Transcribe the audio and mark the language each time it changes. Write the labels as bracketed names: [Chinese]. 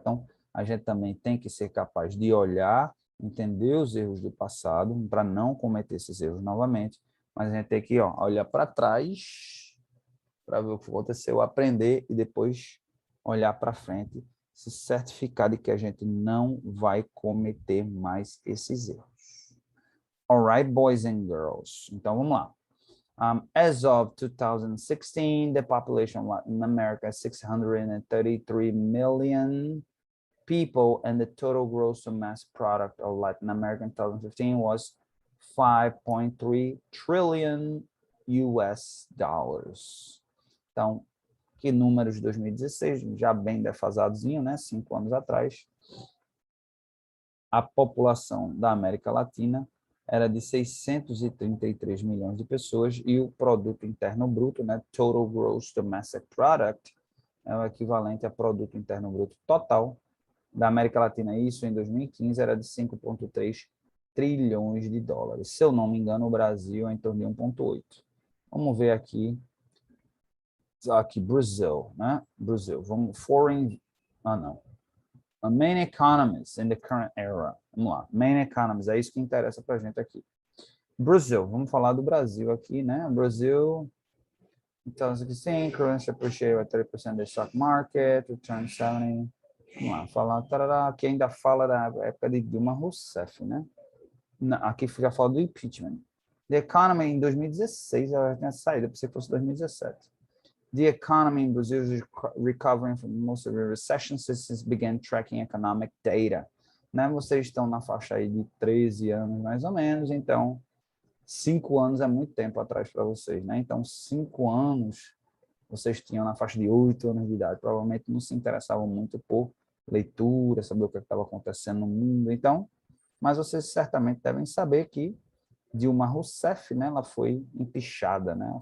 [Portuguese] Então, a gente também tem que ser capaz de olhar, entender os erros do passado, para não cometer esses erros novamente, mas a gente tem que olhar para trás, para ver o que aconteceu, aprender e depois olhar para frente, se certificar de que a gente não vai cometer mais esses erros. [English] Alright, boys and girls. [Portuguese] Então, vamos lá. [English] As of 2016, the population of Latin America is 633 million people, and the total gross domestic product of Latin America in 2015 was 5.3 trillion US dollars. [Portuguese] Então, que números de 2016, já bem defasadozinho, né? 5 anos atrás, a população da América Latina era de 633 milhões de pessoas e o produto interno bruto, né, [English] Total Gross Domestic Product, [Portuguese] é o equivalente a produto interno bruto total da América Latina. Isso em 2015 era de 5,3 trilhões de dólares. Se eu não me engano, o Brasil é em torno de 1,8. Vamos ver aqui Brasil, né? Brasil. Vamos não. [English] Main economies in the current era. [Portuguese] Vamos lá. [English] Main economies, [Portuguese] é isso que interessa para a gente aqui. Brasil, vamos falar do Brasil aqui, né? Brasil, então, aqui sim, [English] currency appreciated by 30% da stock market, return 70. [Portuguese] Vamos lá, falar, tarará, aqui ainda fala da época de Dilma Rousseff, né? Aqui fica falando do impeachment. [English] The economy [Portuguese] em 2016, ela tinha saído, pensei que fosse 2017. [English] The economy in Brazil is recovering from most of the recession since it began tracking economic data. [Portuguese] Né? Vocês estão na faixa aí de 13 anos, mais ou menos, então 5 anos é muito tempo atrás para vocês, né? Então 5 anos vocês tinham na faixa de 8 anos de idade, provavelmente não se interessavam muito por leitura, saber o que estava acontecendo no mundo, então, mas vocês certamente devem saber que Dilma Rousseff, né, ela foi empichada, né?